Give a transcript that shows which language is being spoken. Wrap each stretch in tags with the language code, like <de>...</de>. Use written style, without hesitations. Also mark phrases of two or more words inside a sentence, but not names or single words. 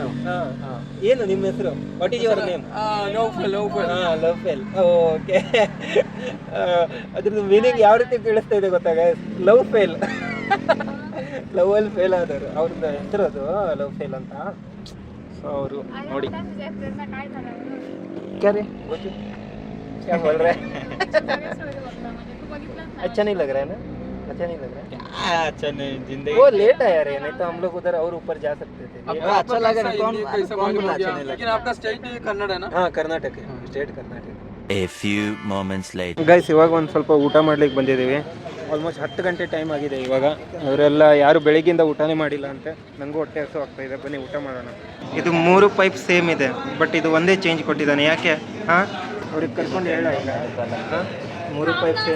<kn>ಏನು ನಿಮ್ಮ ಹೆಸರು?</kn> <en>What is your name?</en> <kn>ಲೋಫೆಲ್. ಲವ್ಫೆಲ್. ಓಕೆ ಅದ್ರದ್ದು ಮೀನಿಂಗ್ ಯಾವ ರೀತಿ ಕೇಳಿಸ್ತಾ ಇದೆ ಗೊತ್ತಾ ಗೈಸ್?</kn> <en>love fail,</en> <kn>ಲವಲ್ಲಿ ಫೇಲ್ ಆದವರು ಅವ್ರದ್ದು ಹೆಸರು ಅದು</kn> <en>love fail</en> <kn>ಅಂತ. ಸೊ ಅವರು ನೋಡಿ</kn> <hi>क्या रे क्या बोल रहे हैं? अच्छा नहीं लग रहा है ना? अच्छा नहीं लग रहा है? अच्छा नहीं, जिंदगी वो लेट आया रे, नहीं तो हम लोग उधर और ऊपर जा सकते थे. अच्छा लगा ना? कौन बोला अच्छा नहीं लगा? लेकिन आपका स्टेट कन्नड़ है ना? हाँ कर्नाटक है, स्टेट कर्नाटक.</hi> <en>A few moments later.</en> <kn>ಗೈಸ್ ಇವಾಗ ಒಂದು ಸ್ವಲ್ಪ ಊಟ ಮಾಡ್ಲಿಕ್ಕೆ ಬಂದಿದ್ದೀವಿ. ಆಲ್ಮೋಸ್ಟ್ 10 ಗಂಟೆ ಟೈಮ್ ಆಗಿದೆ ಇವಾಗ. ಅವರೆಲ್ಲ ಯಾರು ಬೆಳಗ್ಗಿಂದ ಊಟನೇ ಮಾಡಿಲ್ಲ ಅಂತೆ. ನನಗೂ ಹೊಟ್ಟೆ ಹಸು ಆಗ್ತಾ ಇದೆ, ಬನ್ನಿ ಊಟ ಮಾಡೋಣ. ಇದು 3 ಪೈಪ್ ಸೇಮ್ ಇದೆ, ಬಟ್ ಇದು ಒಂದೇ ಚೇಂಜ್ ಕೊಟ್ಟಿದ್ದಾನೆ. ಯಾಕೆ? ಹಾಂ ಅವ್ರಿಗೆ ಕರ್ಕೊಂಡು ಹೇಳ ಇಲ್ಲ. ಹಾಂ 3 ಪೈಪ್ ಸೇಮ್.</kn>